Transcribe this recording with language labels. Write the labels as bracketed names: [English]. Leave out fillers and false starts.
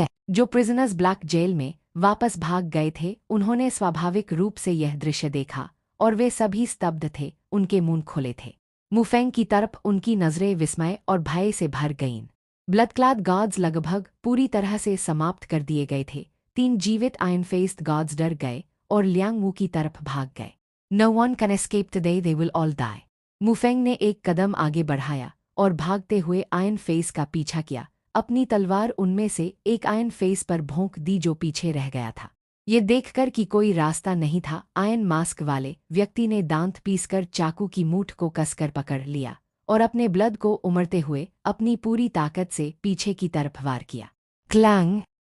[Hindi] जो prisoners black jail में वापस भाग गए थे उन्होंने स्वाभाविक रूप से यह दृश्य देखा और वे सभी स्तब्ध थे, उनके मुंह खुले थे। मुफेंग की तरफ उनकी नजरें विस्मय और भय से भर गईं। ब्लड क्लाद गॉड्स लगभग पूरी तरह से समाप्त कर दिए गए थे। 3 जीवित आयरन फेस्ड गॉड्स डर गए और लियांग वू की तरफ भाग गए। [English] No one can escape today, they will all die। [Hindi] मुफेंग ने एक कदम आगे बढ़ाया और भागते हुए आयरन फेस का पीछा किया। अपनी तलवार उनमें से एक आयरन फेस पर भोंक दी जो पीछे रह गया था। ये देखकर कि कोई रास्ता नहीं था, आयरन मास्क वाले व्यक्ति ने दांत पीसकर चाकू की मूठ को कसकर पकड़ लिया और अपने ब्लड को उमड़ते हुए अपनी पूरी ताकत से पीछे की तरफ वार किया। क्लैंग!